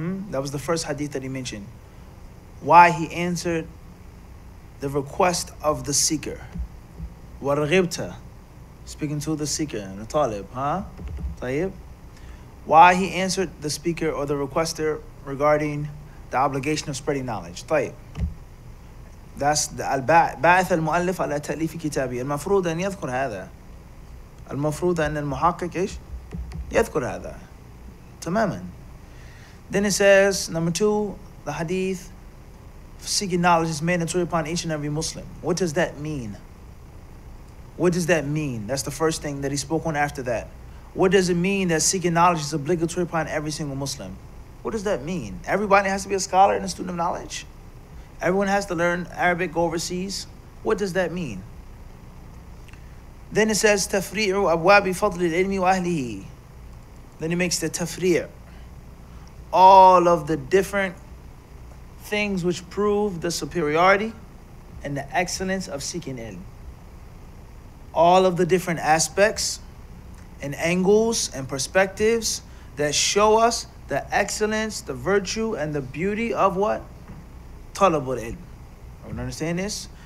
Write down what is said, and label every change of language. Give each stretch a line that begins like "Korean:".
English: That was the first hadith that he mentioned. Why he answered the request of the seeker. وَرَغِبْتَ, speaking to the seeker, the talib, طيب. Why he answered the speaker or the requester regarding the obligation of spreading knowledge.
Arabic: طيب.
English: That's the
Arabic: باعث المؤلف على تأليف كتابه. المفروض أن يذكر هذا. المفروض أن المحقق إيش؟ يذكر هذا. تماما.
English: Then it says, number 2, the hadith, seeking knowledge is mandatory upon each and every Muslim. What does that mean? What does that mean? That's the first thing that he spoke on after that. What does it mean that seeking knowledge is obligatory upon every single Muslim? What does that mean? Everybody has to be a scholar and a student of knowledge? Everyone has to learn Arabic, go overseas? What does that mean? Then it says,
Arabic: تَفْرِيعُ أَبْوَابِ فَضْلِ الْعِلْمِ وَأَهْلِهِ.
English: Then he makes the tafri'. All of the different things which prove the superiority and the excellence of seeking ilm. All of the different aspects and angles and perspectives that show us the excellence, the virtue, and the beauty of what? Talabul ilm. You understand this?